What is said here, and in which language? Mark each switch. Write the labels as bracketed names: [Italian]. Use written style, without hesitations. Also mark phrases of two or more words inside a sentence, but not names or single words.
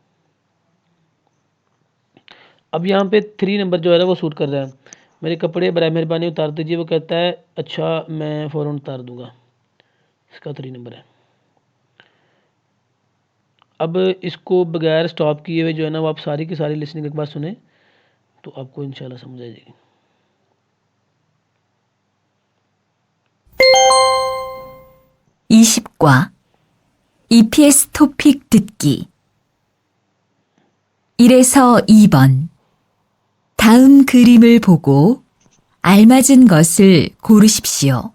[Hindi] अब यहाँ पे 3 नंबर जो है ना वो सूट कर रहा है, मेरे कपड़े बराए मेहरबानी उतार दीजिए, वो कहता है अच्छा मैं फ़ौरन उतार दूंगा, इसका 3 नंबर है। अब इसको बगैर स्टॉप किए हुए जो है ना वो आप सारी की सारी लिसनिंग एक बार सुने तो आपको इंशाल्लाह समझ आ जाएगी। [Korean] 20과 EPS 토픽 듣기 1에서 2번 다음 그림을 보고 알맞은 것을 고르십시오.